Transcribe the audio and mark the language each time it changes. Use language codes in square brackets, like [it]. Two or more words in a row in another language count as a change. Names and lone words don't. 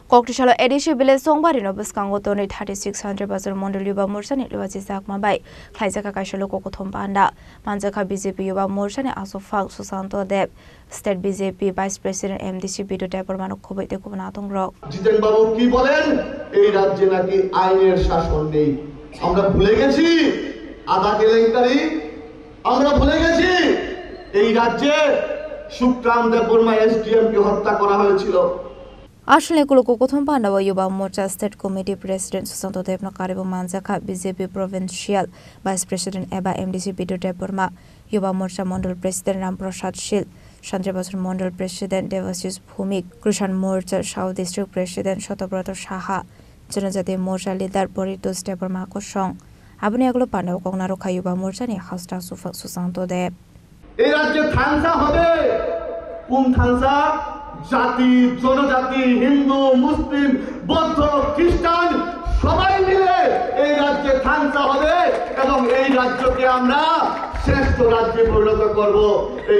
[trp] Koktishala edition village songbari no buskango toni 3600 bazar mondol yuba morsa ni luwaji sakma bai khlaijaka kaishalo kokothom panda manjaka BJP yuba morsa ni asofak Susanto Deb state BJP [en] vice president [trp] MDC bidu debor manok khobaite kubna atongrok [bn] জিতেন বাবু কি বলেন এই রাজ্যে নাকি আইনের শাসন নেই আমরা ভুলে গেছি আধা কেলেঙ্কারি আমরা ভুলে গেছি এই রাজ্যে সুক্রাম দেববর্মা এসডিএম কে হত্যা করা হয়েছিল [trp] Ashley Kulukothom Panda Yuba Morcha [en] State Committee President [trp] Susanto Deb Nakaribo Manjaka BJP [en] Provincial Vice President [trp] Eba MDC Bidu Deborma Yuba Morcha [en] Mondal President [trp] Ramprasad Shil Chandrabasur [en] Mondal President [trp] Devasius Bhumik Krishan Morcha [en] South District President [trp] Shotobrato Shaha Janajati Morcha Leader Boritos Deborma Kosong Abuni Aglo Panda Kognaro Kayuba Morcha ni Hasta Susanto Deb [bn] এই রাজ্যে থানসা হবে কোন থানসা জাতি জনজাতি হিন্দু মুসলিম বৌদ্ধ খ্রিস্টান সবাই মিলে এই রাজ্যে থানসা হবে এবং এই রাজ্যকে আমরা শ্রেষ্ঠ রাজ্যে পরিণত করব এই